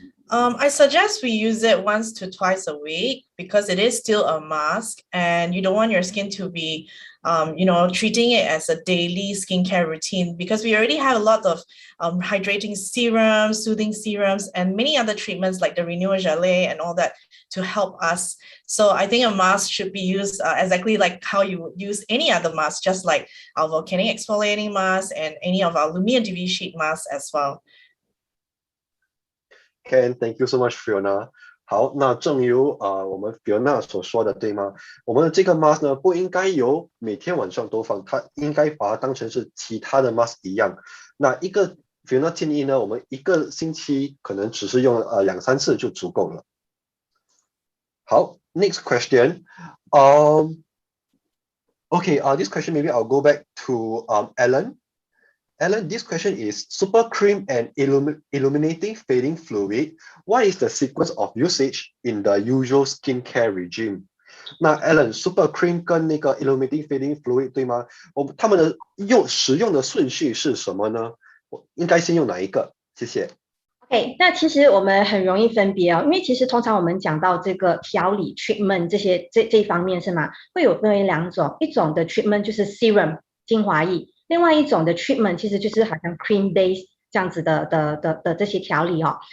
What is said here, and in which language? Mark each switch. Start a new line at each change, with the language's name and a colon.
English: I suggest we use it once to twice a week because it is still a mask and you don't want your skin to be, treating it as a daily skincare routine because we already have a lot of hydrating serums, soothing serums, and many other treatments like the Renewal Gelée and all that to help us. So I think a mask should be used exactly like how you would use any other mask, just like our volcanic exfoliating mask and any of our Lumia DV sheet masks as well. Ken, thank you so much, Fiona.
Chinese: 好，那正如我们 Fiona 所说的，对吗？我们的这个 mask 呢，不应该有每天晚上都放，它应该把它当成是其他的 mask 一样。那一个 Fiona 建议呢，我们一个星期可能只是用2-3次就足够了。
English: 好 ，next question. Okay, this question maybe I'll go back to Alan. Alan, this question is super cream and illuminating fading fluid. What is the sequence of usage in the usual skincare regime?
Chinese: 那 Alan super cream 跟那个 illuminating fading fluid 对吗？他们的使用的顺序是什么呢？我应该先用哪一个？谢谢。 OK，那其实我们很容易分别哦，因为其实通常我们讲到这个调理 treatment 这一方面是吗？会有分为2种，一种的 treatment 就是 serum 精华液，另外一种的 treatment 其实就是好像 cream base 这样子的这些调理哦。